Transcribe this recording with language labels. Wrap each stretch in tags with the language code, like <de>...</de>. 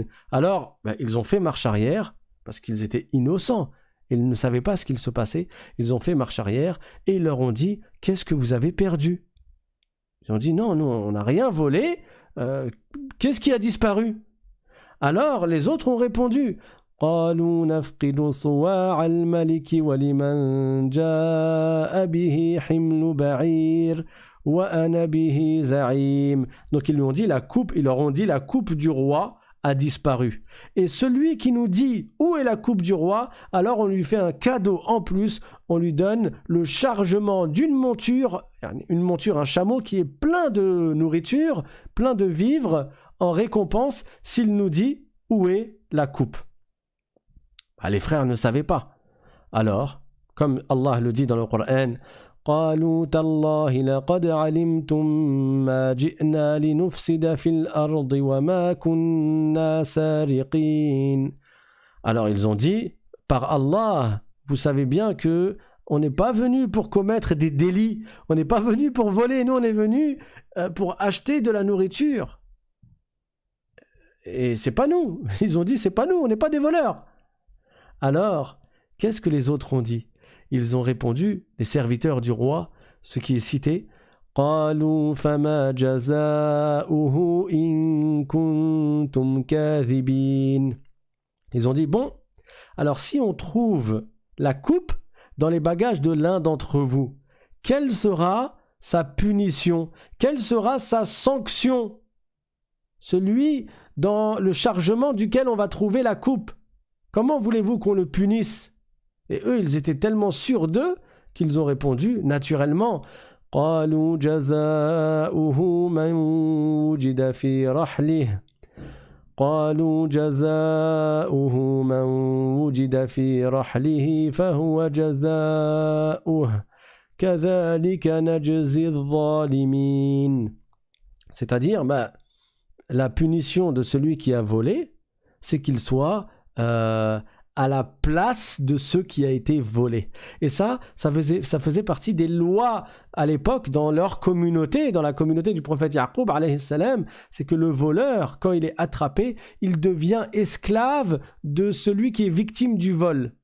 <fr>Alors, ils ont fait marche arrière, parce qu'ils étaient innocents, ils ne savaient pas ce qu'il se passait, ils ont fait marche arrière, et ils leur ont dit, qu'est-ce que vous avez perdu? Ils ont dit, non, nous, on n'a rien volé, qu'est-ce qui a disparu? Alors, les autres ont répondu,</fr> <ar>قالوا نفقد صواع الملك ولمن جاء به حمل بعير وأنا به زعيم.</ar> <fr>Donc ils leur ont dit la coupe du roi a disparu. Et celui qui nous dit où est la coupe du roi, alors on lui fait un cadeau en plus, on lui donne le chargement d'une monture, un chameau qui est plein de nourriture, plein de vivres en récompense s'il nous dit où est la coupe. Les frères ne savaient pas. Alors, comme Allah le dit dans le Coran,</fr> <ar>قالوا تالله لقد علمتم ما جئنا لنفسد في الأرض وما كنا سارقين.</ar> <fr>Alors ils ont dit, par Allah, vous savez bien que on n'est pas venu pour commettre des délits, on n'est pas venu pour voler, nous on est venu pour acheter de la nourriture. Et c'est pas nous. Ils ont dit, c'est pas nous, on n'est pas des voleurs. Alors, qu'est-ce que les autres ont dit? Ils ont répondu, les serviteurs du roi, ce qui est cité,</fr> <ar>قالوا فما جزاؤه إن كنتم كاذبين.</ar> <fr>Ils ont dit, bon, alors si on trouve la coupe dans les bagages de l'un d'entre vous, quelle sera sa punition? Quelle sera sa sanction? Celui dans le chargement duquel on va trouver la coupe. Comment voulez-vous qu'on le punisse? Et eux, ils étaient tellement sûrs d'eux qu'ils ont répondu naturellement.</fr> <ar>قالوا جزاؤه من وجد في رحله قالوا جزاؤه من وجد في رحله فهو جزاؤه كذلك نجزي الظالمين.</ar> <fr>C'est-à-dire, la punition de celui qui a volé, c'est qu'il soit à la place de ceux qui a été volé. Et ça faisait partie des lois à l'époque dans leur communauté, dans la communauté du prophète Yaqub alayhi salam, c'est que le voleur, quand il est attrapé, il devient esclave de celui qui est victime du vol.</fr>